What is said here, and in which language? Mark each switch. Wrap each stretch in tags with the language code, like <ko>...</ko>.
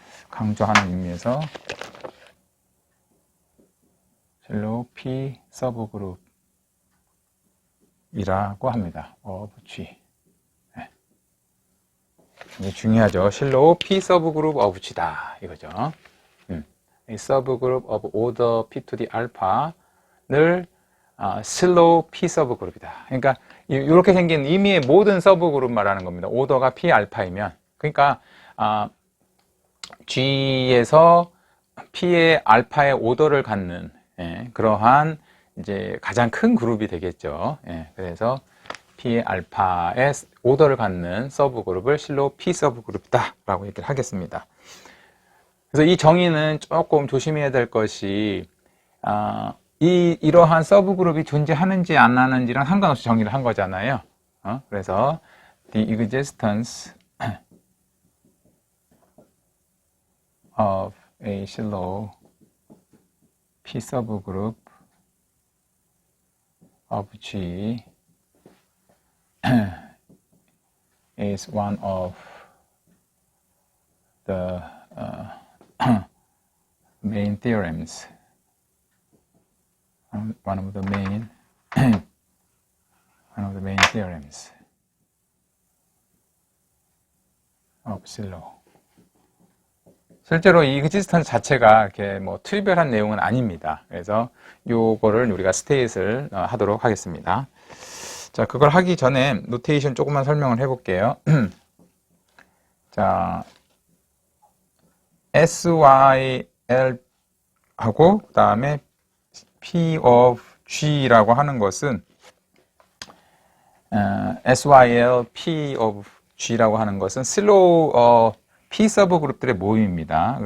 <ko>강조하는 의미에서 slow P 서브그룹 이라고 합니다. of G. 네. 이게 중요하죠. 실로 P 서브그룹 of G다 이거죠. 이 서브그룹 of order P to the alpha를 실로 P 서브그룹이다. 그러니까 이렇게 생긴 의미의 모든 서브그룹 말하는 겁니다. 오더가 P 알파이면. 그러니까 G에서 P의 알파의 오더를 갖는 그러한 이제 가장 큰 그룹이 되겠죠. 그래서 P의 알파의 오더를 갖는 서브그룹을 실로 P 서브그룹이다 라고 얘기를 하겠습니다. 그래서 이 정의는 조금 조심해야 될 것이 이러한 서브그룹이 존재하는지 안 하는지랑 상관없이 정의를 한 거잖아요. 그래서</ko> <en>the existence of a 실로 P subgroup of G is one of the main theorems. One of the main theorems of 실로.</en> <ko>실제로 이 existence 자체가 이렇게 뭐 트리비얼한 내용은 아닙니다. 그래서 요거를 우리가 스테이트를 하도록 하겠습니다. 자, 그걸 하기 전에 노테이션 조금만 설명을 해볼게요. 자, SYL 하고 그 다음에 P of G라고 하는 것은 SYL P of G라고 하는 것은 슬로우 P 서브 그룹들의 모임입니다.</ko>